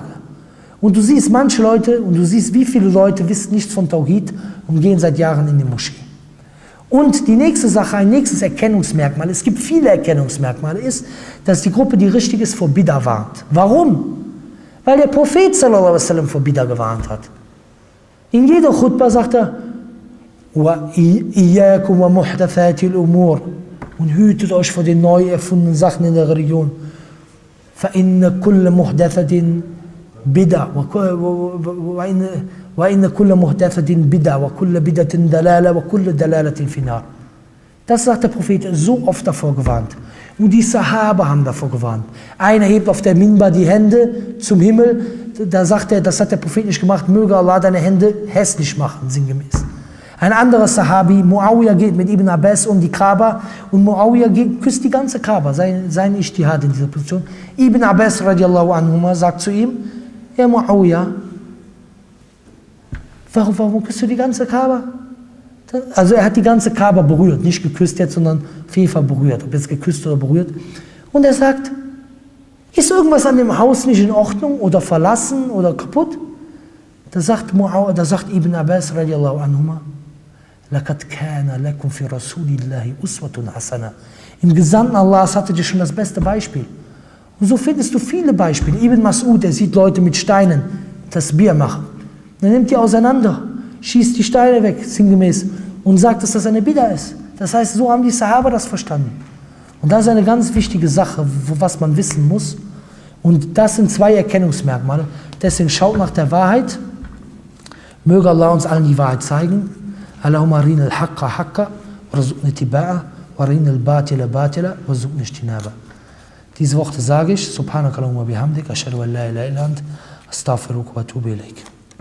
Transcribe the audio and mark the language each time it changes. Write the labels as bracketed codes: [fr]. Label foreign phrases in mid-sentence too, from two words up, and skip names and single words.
[de] Und du siehst manche Leute, und du siehst, wie viele Leute wissen nichts von Tawhid und gehen seit Jahren in die Moschee. Und die nächste Sache, ein nächstes Erkennungsmerkmal, es gibt viele Erkennungsmerkmale, ist, dass die Gruppe, die richtig ist, vor Bid'a warnt. Warum? Weil der Prophet [ar] صلى الله عليه وسلم [de] vor Bid'a gewarnt hat. In jeder Khutbah sagt er, [ar] وإياكم ومحدثات الأمور, [de] und hütet euch vor den neu erfundenen Sachen in der Religion. [ar] فإن كل محدثة بدعة وَإِنَّ كُلَّ مُحْدَثَةٍ بِدْعَةٍ وَكُلَّ بِدْعَةٍ دَلَالَةٍ وَكُلَّ دَلَالَةٍ فِي النَّارِ. [de] Das sagt der Prophet, so oft davor gewarnt. Und die Sahaba haben davor gewarnt. Einer hebt auf der Minbar die Hände zum Himmel, da sagt er, das hat der Prophet nicht gemacht, möge Allah deine Hände hässlich machen, sinngemäß. Ein anderer Sahabi, Muawiyah, geht mit Ibn Abbas um die Kaaba und Muawiyah küsst die ganze Kaaba, sein Ijtihad in dieser Position. Ibn Abbas [ar] رضي الله عنهما [de] sagt zu ihm, ja Muawiyah, warum küsst du die ganze Kaaba? Also er hat die ganze Kaaba berührt, nicht geküsst jetzt, sondern auf jeden Fall berührt, ob jetzt geküsst oder berührt. Und er sagt, ist irgendwas an dem Haus nicht in Ordnung oder verlassen oder kaputt? Da sagt Ibn Abbas [ar] رضي الله عنهما, لَقَدْ كَانَ لَكُمْ فِي رَسُولِ اللَّهِ أُسْوَةٌ حَسَنَةٌ. [de] Im Gesandten Allahs hatte dir schon das beste Beispiel. Und so findest du viele Beispiele. Ibn Mas'ud, der sieht Leute mit Steinen Tasbih machen. Dann nimmt die auseinander, schießt die Steine weg, sinngemäß, und sagt, dass das eine Bid'a ist. Das heißt, so haben die Sahaba das verstanden. Und das ist eine ganz wichtige Sache, was man wissen muss. Und das sind zwei Erkennungsmerkmale. Deswegen schaut nach der Wahrheit. Möge Allah uns allen die Wahrheit zeigen. [ar] اللهم أرنا الحق حقا وارزقنا اتباعه وأرنا الباطل باطلا وارزقنا اجتنابه. [de] Diese Worte sage ich, [ar] سبحانك اللهم بحمدك أشهد أن لا إله إلا أنت أستغفرك وأتوب إليك.